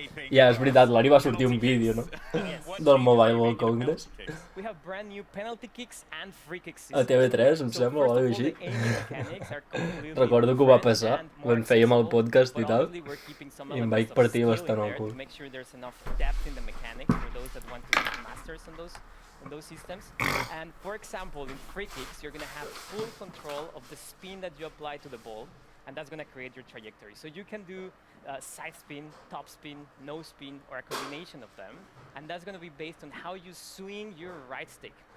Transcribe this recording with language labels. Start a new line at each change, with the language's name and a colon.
Catalan: Ja, és veritat, l'Ari va sortir un vídeo, no? Del Mobile World Congress.
English: We have brand new penalty kicks and free kick
Catalan: A
English: systems.
Catalan: TV3, em sembla, o alguna cosa així. Recordo que ho va passar quan fèiem el podcast i tal, i em vaig partir bastant el cul.
English: To make sure there's enough depth in the mechanics for those that want to be masters on those systems. And for example, in free kicks, you're going to have full control of the spin that you apply to the ball, and that's going to create your trajectory. So you can do side spin, top spin, no spin, or a combination of them, and that's going to be based on how you swing your right stick.